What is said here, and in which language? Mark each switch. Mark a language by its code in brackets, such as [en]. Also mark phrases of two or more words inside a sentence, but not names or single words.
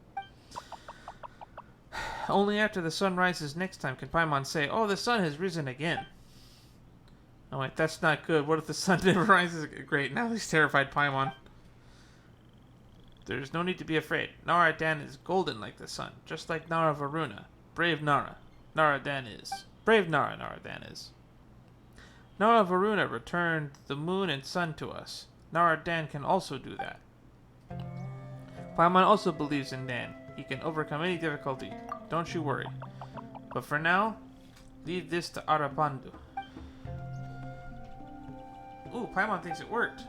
[en] Only after the sun rises next time can Paimon say, "Oh, the sun has risen again." Oh wait, that's not good. What if the sun never rises? Great, now he's terrified Paimon. There's no need to be afraid. Nara Dan is golden like the sun, just like Nara Varuna. Brave Nara. Nara Dan is. Brave Nara, Nara Dan is. Nara Varuna returned the moon and sun to us. Nara Dan can also do that. Paimon also believes in Dan. He can overcome any difficulty. Don't you worry. But for now, leave this to Arapandu. Ooh, Paimon thinks it worked.